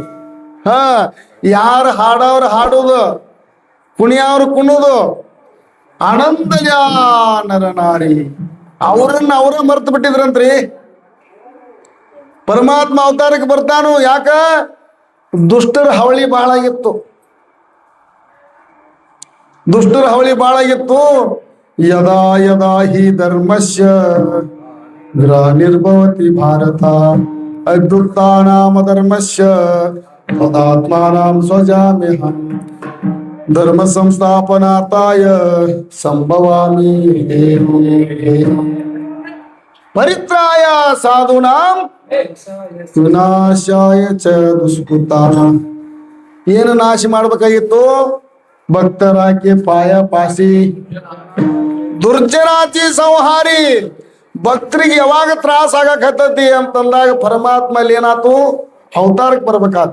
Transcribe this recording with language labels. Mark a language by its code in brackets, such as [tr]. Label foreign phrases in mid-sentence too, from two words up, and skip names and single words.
[kn] ಯಾರು ಹಾಡವ್ರ ಹಾಡೋದು, ಕುಣಿಯವ್ರು ಕುಣೋದು, ಆನಂದ ನರನಾರಿ ಅವ್ರನ್ನ ಅವರ ಮರ್ತು ಬಿಟ್ಟಿದ್ರಂತ್ರಿ. ಪರಮಾತ್ಮ ಅವತಾರಕ್ಕೆ ಬರ್ತಾನು. ಯಾಕ? ದುಷ್ಟರ ಹಾವಳಿ ಬಹಳ ಆಗಿತ್ತು. ದುಷ್ಟರ ಹಾವಳಿ ಬಹಳ ಆಗಿತ್ತು. [sa] ಯದಾ ಯದಾ ಹಿ ಧರ್ಮಸ್ಯ ಗ್ಲಾನಿರ್ಭವತಿ ಭಾರತ ಅದ್ಯುತ್ಥಾನಾಮ ಧರ್ಮಸ್ಯ ತದಾತ್ಮಾನಾಂ ಸ್ವಜಾಮ್ಯಹಂ ಧರ್ಮ ಸಂಸ್ಥಾಪನಾರ್ಥಾಯ ಸಂಭವಾಮಿ ಪರಿತ್ರಾಯ ಸಾಧೂನಾಂ ವಿನಾಶಾಯ ಚ ದುಷ್ಕೃತಾನಾಂ. [kn] ಏನು ನಾಶ ಮಾಡ್ಬೇಕಾಗಿತ್ತು? [mr] भक्तराकी पाय पासी दुर्जराची संहारी. [kn] ಭಕ್ತರಿಗೆ ಯಾವಾಗ ತ್ರಾಸ ಆಗಕತ್ತತಿ ಅಂತಂದಾಗ ಪರಮಾತ್ಮ ಅಲ್ಲಿ ಏನಾತು? ಅವತಾರಕ್ಕೆ ಬರ್ಬೇಕಾತು.